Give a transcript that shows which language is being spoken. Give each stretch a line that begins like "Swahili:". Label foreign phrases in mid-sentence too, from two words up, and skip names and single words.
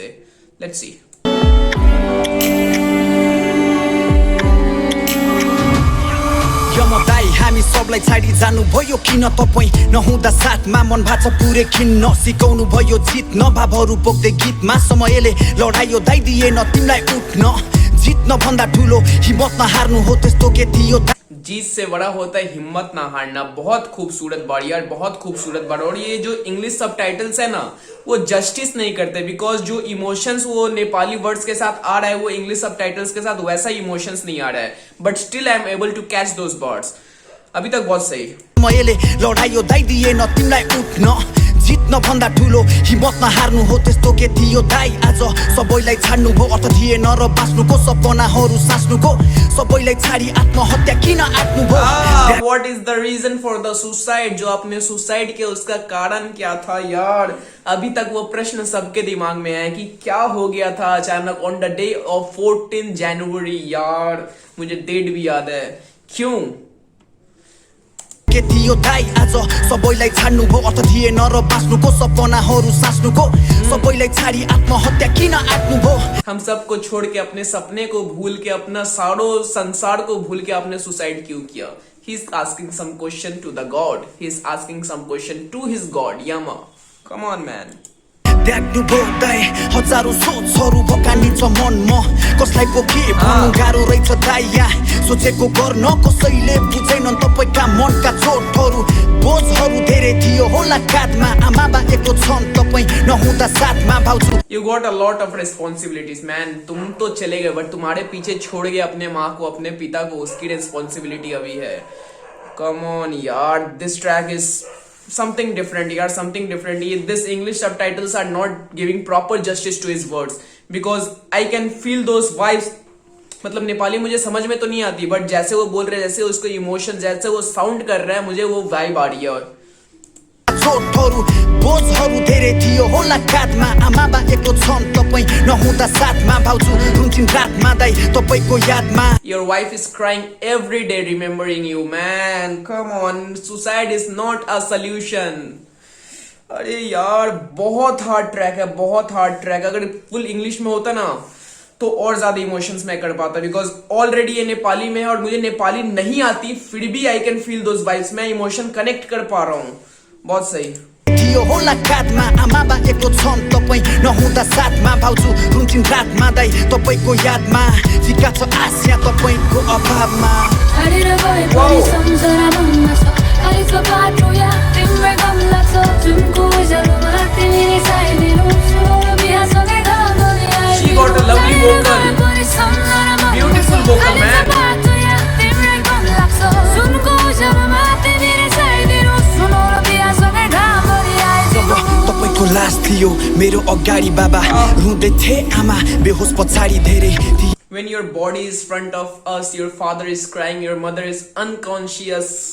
English: Let's see.
Nepali: हामी सबलाई छाडी जानु भयो किन तपाई नहुँदा साथमा मन भाछ पुरै किन्न सिकाउनु भयो जित नभावहरू बोक्दै गीतमा समयले लडाइयो दाइदिएन तिमीलाई उठ्न जित्न भन्दा ठुलो हिम्मत नहार्नु हो त्यस्तो के थियो.
Hindi: जीत से बड़ा होता है हिम्मत ना हारना. बहुत खूबसूरत बात यार, बहुत खूबसूरत बात. और ये जो
English: English subtitles
Hindi: है ना वो जस्टिस नहीं करते बिकॉज जो इमोशंस वो
English: Nepali words
Hindi: के साथ आ रहा है वो
English: English subtitles
Hindi: के साथ वैसा इमोशंस नहीं आ रहा है.
English: But still I am able to catch those words.
Hindi: अभी तक बहुत सही.
Nepali: समयले लडाइयो दाइदिएन तिमीलाई उठ्न जित्न भन्दा ठुलो हिम्मत नहार्नु हो त्यस्तो के थियो दाइ. आज सबैलाई छाड्नु भो अर्थ थिएन र बाँच्नुको सपनाहरू साँच्नुको सबैलाई छाडी आत्महत्या किन आट्नु भो.
English: What is the reason for the suicide.
Hindi: जो आपने सुसाइड किया उसका कारण क्या था यार. अभी तक वो प्रश्न सबके दिमाग में है कि क्या हो गया था अचानक
English: on the day of
Hindi: 14 जनवरी. यार मुझे डेट भी याद है. क्यों
Nepali: के थियो दाइ. आज सबैलाई छाड्नु भो अर्थ थिएन र बाँच्नुको सपनाहरू साँच्नुको सबैलाई छाडी आत्महत्या किन आट्नु भो.
Hindi: हम सबको छोड़ के अपने सपने को भूल के अपना सारो संसार को भूल के आपने सुसाइड क्यों किया.
English: He is asking some question to the god. He is asking some question to his god Yama. Come on man.
Nepali: त्याग्नु भो दाइ हजारौं सोचहरू भकानिन्छ मनमा कसलाई पो के भन्नु गाह्रो रहेछ दाइ. यहाँ सोचेको गर्न कसैले बुझेनन् तपाईका मनका चोटहरू बोझहरू धेरै थियो होला काँधमा. आमा बा एक्लो छन् तपाई नहुँदा साथमा भाउजू.
English: You got a lot of responsibilities man.
Hindi: तुम तो चले गए बट तुम्हारे पीछे छोड़ गए अपने माँ को अपने पिता को. उसकी रिस्पॉन्सिबिलिटी अभी है.
English: Come on यार. this track is something different yaar, something different. This English subtitles are not giving proper justice to his words because I can feel those vibes.
Hindi: मतलब नेपाली मुझे समझ में तो नहीं आती बट जैसे वो बोल रहे हैं, जैसे उसको इमोशन, जैसे वो साउंड कर रहा है, मुझे वो वाइब आ रही है. और
Nepali: छोटहरू बोझहरू धेरै थियो होला काँधमा. आमा बा एक्लो छन् तपाई नहुँदा साथमा भाउजू रुन्छिन् रातमा दाइ तपाईको यादमा. Your wife is crying every day remembering you man. Come on, suicide is not a solution. अरे यार बहुत
English: hard track
Nepali: है, बहुत
English: hard track.
Nepali: अगर
English: full English
Nepali: में होता ना तो और ज्यादा इमोशंस मैं कर पाता
English: because already
Nepali: ये नेपाली में है और मुझे नेपाली नहीं आती फिर भी
English: I can feel those vibes.
Nepali: मैं
English: emotion connect
Nepali: कर पा रहा हूँ. बहुत सही. थियो होला काँधमा. आमा बा एक्लो छन् तपाई नहुँदा साथमा भाउजू रुन्छिन् रातमा दाइ तपाईको यादमा. फिका छ आशा तपाईको अभावमा. छाडेर गए पनि सम्झना मनमा छ. खालीको बाटो या तिम्रै गम लाग्छ. जुनको उज्यालोमा तिमी रिसाइदिनु. बिहासँगै गाउने आए.
English: She got a lovely vocal. Beautiful vocal man.
Nepali: तिम्रै गम लाग्छ. जुनको उज्यालोमा तिमी रिसाइदिनु. थियो मेरो अगाडि बाबा रुँदै थिए आमा बेहोस पछाडि धेरै थिए
English: When your body is front of us, your father is crying, your mother is unconscious.